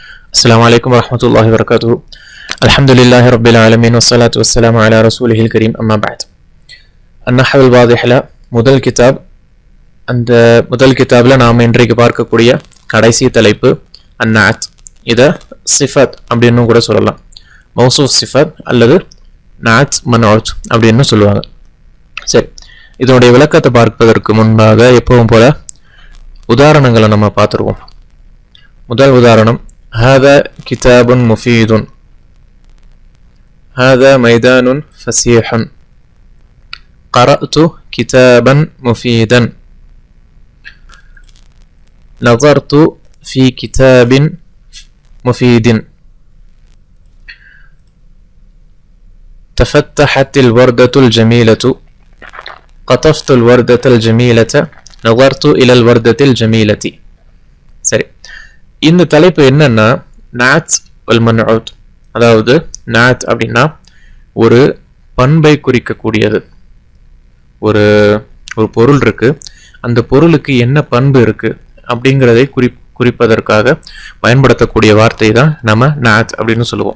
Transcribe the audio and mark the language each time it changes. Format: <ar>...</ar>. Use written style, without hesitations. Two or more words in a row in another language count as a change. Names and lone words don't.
<ar>السلام عليكم ورحمة الله وبركاته. الحمد لله رب العالمين والصلاة والسلام على رسوله الكريم أما بعد.</ar> <ta>النحو الواضح முதல் கிதாப். அந்த முதல் கிதாப்ல நாம் இன்றைக்கு பார்க்கக்கூடிய கடைசி தலைப்பு அந்நாத். இதை சிஃபத் அப்படின்னு கூட சொல்லலாம்.</ta> <ar>موصوف صفة</ar> <ta>அல்லது</ta> <ar>نعت منعوت</ar> <ta>அப்படின்னு சொல்லுவாங்க. சரி, இதனுடைய விளக்கத்தை பார்ப்பதற்கு முன்பாக எப்பவும் போல உதாரணங்களை நம்ம பார்த்துருவோம். முதல் உதாரணம்,</ta> <ar>هذا كتاب مفيد، هذا ميدان فسيح، قرأت كتابا مفيدا، نظرت في كتاب مفيد، تفتحت الوردة الجميلة، قطفت الوردة الجميلة، نظرت إلى الوردة الجميلة.</ar> <ta>சரி, இந்த தலைப்பு என்னன்னா</ta> <ar>نعت والمنعوت.</ar> <ta>அதாவது நாத் அப்படின்னா ஒரு பண்பை குறிக்கக்கூடியது. ஒரு பொருள் இருக்கு, அந்த பொருளுக்கு என்ன பண்பு இருக்கு அப்படிங்கிறதை குறிப்பதற்காக பயன்படுத்தக்கூடிய வார்த்தை தான் நம்ம நாத் அப்படின்னு சொல்லுவோம்.</ta>